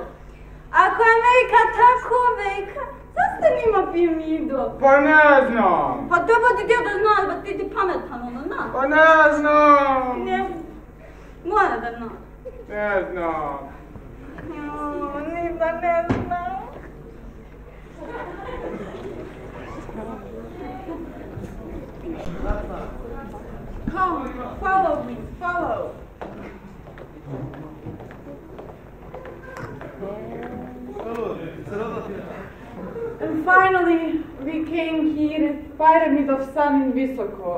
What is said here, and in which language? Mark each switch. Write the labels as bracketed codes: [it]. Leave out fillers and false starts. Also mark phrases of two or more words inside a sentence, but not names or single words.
[bs] Ako je Amerika tako velika, zašto nima pijamidu? Pa ne znam. Pa dobro ti dio da znaš, ba ti pametan ono, na. Pa ne znam. Mora da znaš. Ne znam. Ni da ne znam. [en] Come, follow me, follow. And finally, we came here at Pyramid of Sun in Visoko.